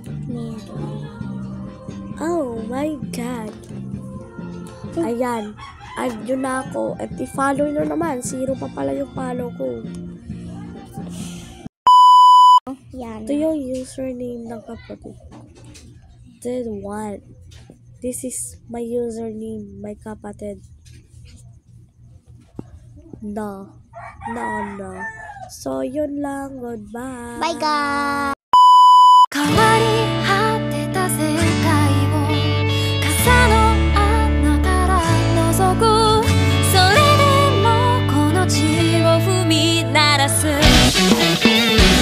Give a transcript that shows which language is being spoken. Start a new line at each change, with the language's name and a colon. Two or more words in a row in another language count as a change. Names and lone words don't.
English: Oh my God.
Filipino: Ayan. Add yun na ako. At i-follow nyo naman. 0 pa pala yung follow ko. Yan. Ito yung username ng kapatid.
English: This one. This is my username, my kapatid.
Filipino: No. So, yun lang. Goodbye.
English: Bye guys!
Japanese: 変わり果てた世界を傘の穴から覗くそれでもこの地を踏み鳴らす